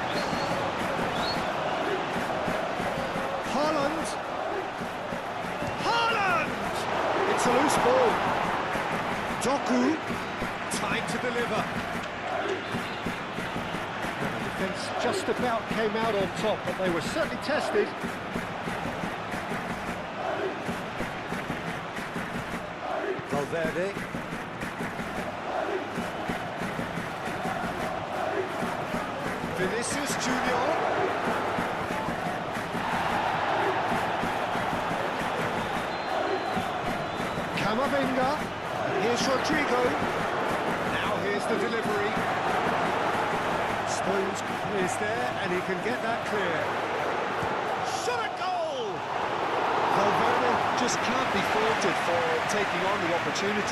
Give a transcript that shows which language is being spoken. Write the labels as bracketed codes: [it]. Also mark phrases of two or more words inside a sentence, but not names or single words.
[en] Haaland! loose ball. Doku, time to deliver. And the defence just about came out on top, but they were certainly tested. Valverde. Vinicius Junior. Camavinga. Here's Rodrigo. Now here's the delivery. Stones is there, and he can get that clear. Shot a goal! Valverde just can't be faulted for taking on the opportunity.